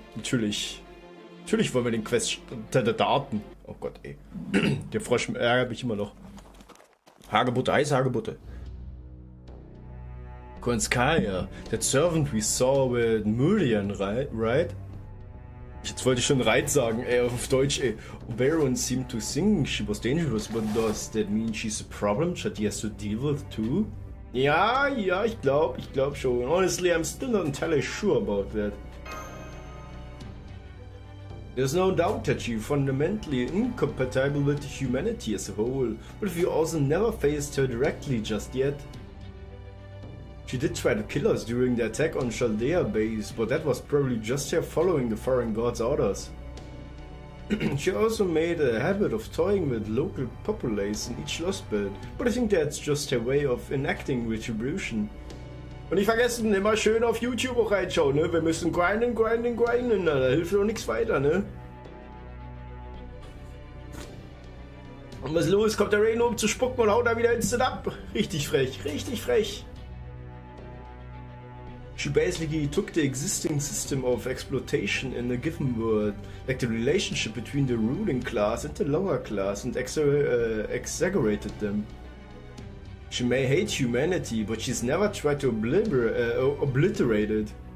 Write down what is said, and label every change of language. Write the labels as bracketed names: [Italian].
[German] Natürlich wollen wir den Quest starten. Oh Gott, ey. Der Frosch ärgert mich immer noch. Hagebutte, heiße Hagebutte. [English] Konskaya, that servant we saw with Murian, right? [German] Jetzt wollte ich schon Reit sagen, ey, auf Deutsch, ey. [English] Baron seemed to think she was dangerous, but does that mean she's a problem that he has to deal with too? [German] Ja, ich glaub schon. [English] Honestly, I'm still not entirely sure about that. There's no doubt that she's fundamentally incompatible with humanity as a whole, but we also never faced her directly just yet. She did try to kill us during the attack on Chaldea base, but that was probably just her following the foreign god's orders. She also made a habit of toying with local populace in each Lostbelt, but I think that's just her way of enacting Retribution. [German] Und nicht vergessen, immer schön auf YouTube auch reinschauen, ne? Wir müssen grinden, da hilft doch nichts weiter, ne? Und was ist los? Kommt der Rain um zu spucken und haut da wieder instant ab. Richtig frech. [English] She basically took the existing system of exploitation in a given world, like the relationship between the ruling class and the lower class, and exaggerated them. She may hate humanity, but she's never tried to obliterate it.